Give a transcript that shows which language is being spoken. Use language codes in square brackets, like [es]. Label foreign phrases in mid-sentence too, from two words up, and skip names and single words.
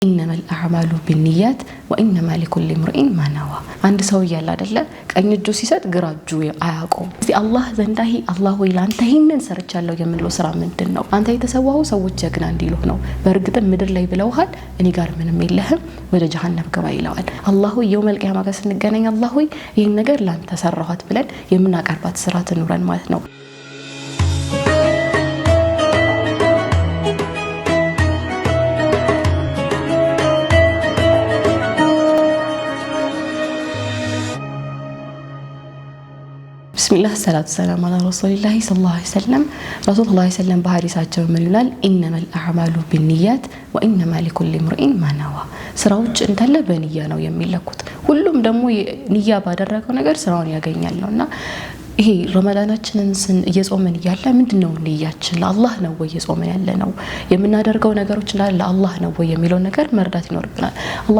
[ar] إنما الأعمال بالنيات وإنما لكل امرئ ما نوى عند سوي الله دلّ [am] ቀኝ እጁ ሲሰጥ ግራ እጁ አያውቀውም እስቲ አላህ ዘንዳሂ አላህ ወይ ላንተ ይሄንን ሰርቻለሁ የምንለው ስራ ምንድነው አንተ የተሰዋው ሰዎች ጀግና እንዲሉህ ነው በእርግጥ ምድር ላይ ብለውሃል እኔ ጋር ምንም የለህም ወደ ጀሃነም ገባ ይላል አላህ ወይ [ar] يوم القيامة [am] ጋር ስንገናኝ አላህ ወይ ይሄን ነገር ላንተ ሰራኋት ብለን የምናቀርባት ስራ ትኑረን ማለት ነው [ar] بسم الله الصلاة والسلام على رسول الله صلى الله عليه وسلم رسول الله صلى الله عليه وسلم بحديثاቸው [am] ምን ይላል [ar] إنما الأعمال بالنيات وإنما لكل امرئ ما نوى [am] ስራዎች እንታለ በንያ ነው የሚለኩት ሁሉም ደግሞ ንያ ባደረገው ነገር ስራውን ያገኛል ነውና ይሄ ረመዳናችንን እየጾመን ያለ ምንድነው ንያችን ለአላህ ነው ወይ እየጾመን ያለ ነው የምናደርገው ነገሮች ለአላህ ነው ወይ የሚለው ነገር መርዳት ይኖርብናል አላህ